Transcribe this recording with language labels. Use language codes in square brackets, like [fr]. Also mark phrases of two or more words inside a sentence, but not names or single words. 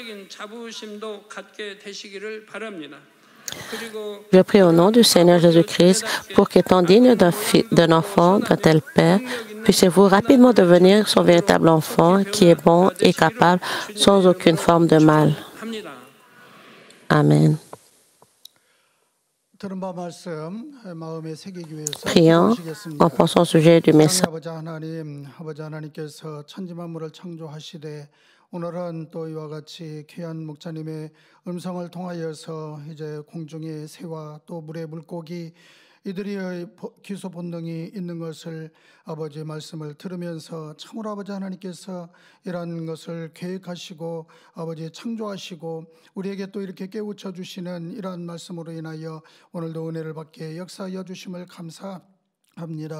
[fr] Je prie au nom du Seigneur Jésus-Christ pour qu'étant digne d'un enfant d'un tel Père, puissiez-vous rapidement devenir son véritable enfant qui est bon et capable sans aucune forme de mal. Amen. Prions en pensant au sujet du message. [ko] 오늘은 또 이와 같이 귀한 목자님의 음성을 통하여서 이제 공중의 새와 또 물의 물고기 이들이 기소 본능이 있는 것을 아버지의 말씀을 들으면서 참으로 아버지 하나님께서 이러한 것을 계획하시고 아버지 창조하시고 우리에게 또 이렇게 깨우쳐 주시는 이러한 말씀으로 인하여 오늘도 은혜를 받게 역사하여 주심을 감사합니다.